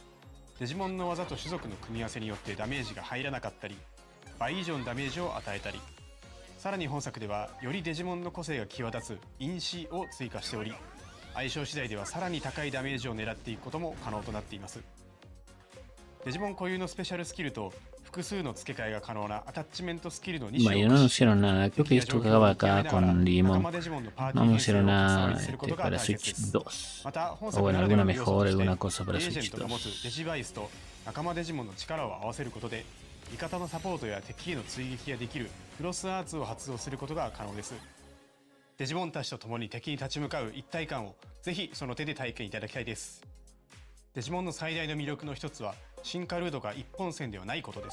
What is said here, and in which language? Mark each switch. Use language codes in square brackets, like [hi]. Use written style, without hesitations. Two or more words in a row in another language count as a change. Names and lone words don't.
[ja] デジモンの技と種族の組み合わせによってダメージが入らなかったり、倍以上のダメージを与えたり、さらに本作ではよりデジモンの個性が際立つ因子を追加しており、相性次第ではさらに高いダメージを狙っていくことも可能となっています。デジモン固有のスペシャルスキルと複数の付け替えが可能なアタッチメントスキルの2種を [es] Bueno, no anunciaron nada. Creo que esto acaba acá con Digimon. No anunciaron nada para Switch 2. O bueno, alguna mejora, alguna cosa para Switch 2. [ja] デジバイスと仲間デジモンの力を合わせることで味方のサポートや敵への追撃ができるクロスアーツを発動することが可能です。デジモンたちと共に敵に立ち向かう一体感をぜひその手で体験いただきたいです。デジモンの最大の魅力の一つは進化ルートが一本線ではないことです。